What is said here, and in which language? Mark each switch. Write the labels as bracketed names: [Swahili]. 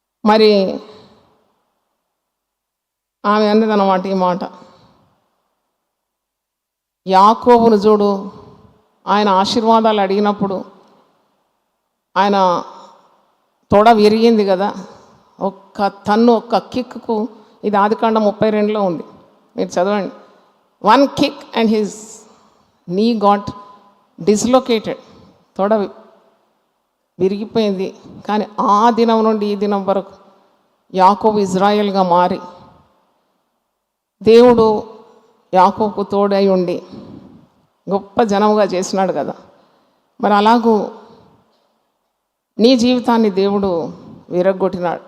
[Telugu] మరి ఆమె అన్నది అన్నమాట ఈ మాట, యాకోబును చూడు, ఆయన ఆశీర్వాదాలు అడిగినప్పుడు ఆయన తొడ విరిగింది కదా, ఒక్క కిక్కు, ఇది ఆదికాండం 32లో ఉంది, మీరు చదవండి. [English] 1 kick and his knee got dislocated, [Telugu] తొడ విరిగిపోయింది. కానీ ఆ దినం నుండి ఈ దినం వరకు యాకోబు ఇజ్రాయెల్గా మారి దేవుడు యాకోబుకు తోడై ఉండి గొప్ప జనముగా చేసినాడు కదా. మరి అలాగూ నీ జీవితాన్ని దేవుడు విరగ్గొట్టినాడు.